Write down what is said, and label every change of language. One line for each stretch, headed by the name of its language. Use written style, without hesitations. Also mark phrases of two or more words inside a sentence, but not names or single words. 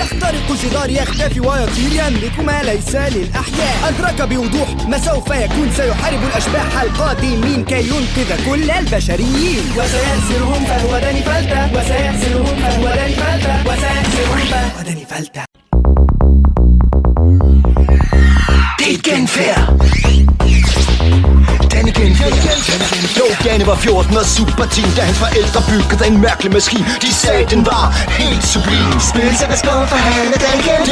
Arabic: يخترق الجدار يختفي ويطير يملك ما ليس للأحياء. أدرك بوضوح ما سوف يكون سيحارب الأشباح القادمين كي ينقذ كل البشريين. وسيأسرهم فهو داني فلتة. وسيأسرهم فهو داني فلتة. وسيأسرهم فهو داني فلتة.
Danish: Danny var 14 og superteen, da hans forældre byggede en mærkelig maskine. De sagde, den var helt sublim. Spøgelser var skåret for han og Danny kendte.